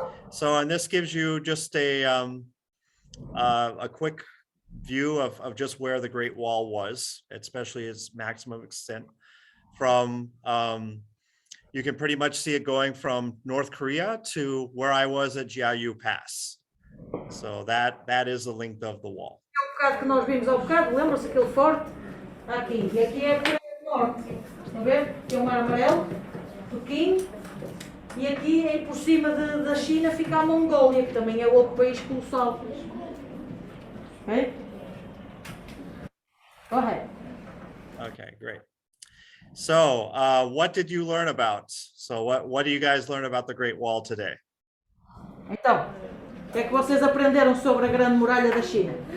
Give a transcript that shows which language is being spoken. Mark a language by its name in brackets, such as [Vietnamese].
[English] So, and this gives you just a quick view of just where the Great Wall was, especially its maximum extent. From you can pretty much see it going from North Korea to where I was at Jiayu Pass. So that is the length of the wall. [Portuguese] O bocado que nós vimos ao bocado, lembra-se aquele forte? Aqui, e aqui é a Coreia do Norte. Estão a ver? Aqui é o Mar Amarelo, Pequim, e aqui aí por cima da China fica a Mongólia, que também é outro país colossal. Ok? [English] Go ahead. Okay, great. So what did you learn about? So what do you guys learn about the Great Wall today? [Portuguese] Então, o que é que vocês aprenderam sobre a Grande Muralha da China?